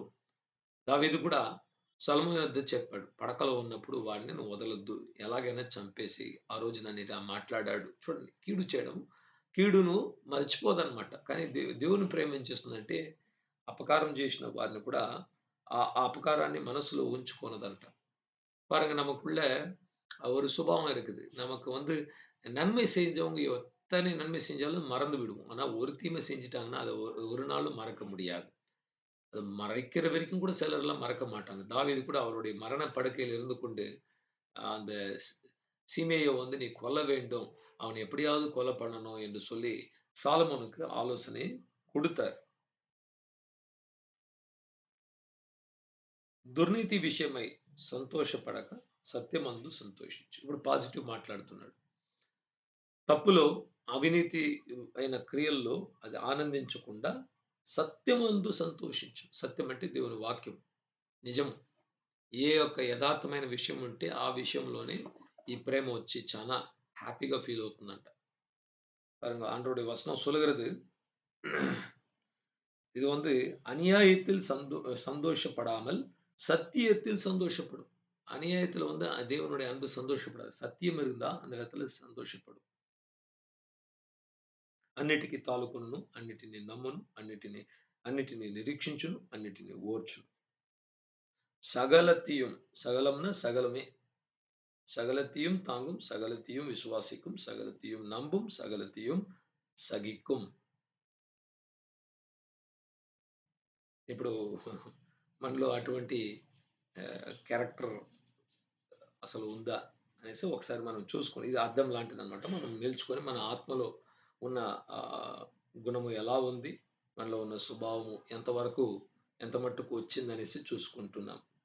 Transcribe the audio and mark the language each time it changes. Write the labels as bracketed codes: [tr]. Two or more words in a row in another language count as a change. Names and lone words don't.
[te] దావీదు కూడా సొలొమోను వద్ద చెప్పాడు. పడకలో ఉన్నప్పుడు వాడిని నువ్వు వదలొద్దు. ఎలాగైనా చంపేసి ఆ రోజు నన్ను ఇలా మాట్లాడాడు. చూడండి, కీడు చేయడం, కీడును మర్చిపోదన్నమాట. కానీ దేవుని ప్రేమ ఏం చేస్తుందంటే, అపకారం చేసిన వారిని కూడా ఆ అపకారాన్ని మనసులో ఉంచుకొనదంట. [ta] பாருங்க, நமக்குள்ள ஒரு சுபாவம் இருக்குது. நமக்கு வந்து நன்மை செஞ்சவங்க எத்தனை நன்மை செஞ்சாலும் மறந்து விடுவோம். ஆனா ஒரு தீமை செஞ்சுட்டாங்கன்னா, அத ஒரு நாளும் மறக்க முடியாது. அது மறைக்கிற வரைக்கும் கூட சிலர்லாம் மறக்க மாட்டாங்க. தாவீது கூட அவருடைய மரண படுக்கையில இருந்து கொண்டு, அந்த சீமேய வந்து நீ கொல்ல வேண்டும். அவனை எப்படியாவது கொலை பண்ணணும் என்று சொல்லி சாலமோனுக்கு ஆலோசனை குடுத்தார். [te] దుర్నీతి విషయమై సంతోషపడక సత్యమందు సంతోషించు. ఇప్పుడు పాజిటివ్ మాట్లాడుతున్నాడు. తప్పులో, అవినీతి అయిన క్రియల్లో అది ఆనందించకుండా సత్యమందు సంతోషించు. సత్యం అంటే దేవుని వాక్యం, నిజం. ఏ ఒక్క యథార్థమైన విషయం ఉంటే ఆ విషయంలోనే ఈ ప్రేమ వచ్చి చాలా [en] happy feel [te] అవుతుందంట. [ta] பாருங்க, ஆண்டவருடைய வசனம் சொல்லுகிறது, இது வந்து அநியாயத்தில் சந்தோஷப்படாமல் சத்தியத்தில் சந்தோஷப்படும். அநியாயத்துல வந்து தேவனுடைய அன்பு சந்தோஷப்படாது. சத்தியம் இருந்தா அந்த இடத்துல சந்தோஷப்படும். [te] అన్నిటికి తాలుకొనును, అన్నిటిని నమ్మును, అన్నిటిని నిరీక్షించును, అన్నిటిని ఓర్చును. [ta] சகலத்தையும், சகலம்னா சகலமே, சகலத்தையும் தாங்கும், சகலத்தையும் விசுவாசிக்கும், சகலத்தையும் நம்பும், சகலத்தையும் సగిக்கும். [te] ఇప్పుడు మనలో అటువంటి క్యారెక్టర్ అసలు ఉందా అనేసి ఒకసారి మనం చూసుకొని, ఇది అద్దం లాంటిదనమాట. మనం నిలుచుకొని మన ఆత్మలో ఉన్న గుణము ఎలా ఉంది, మనలో ఉన్న స్వభావము ఎంత మట్టుకు వచ్చిందనేసి చూసుకుంటున్నాం.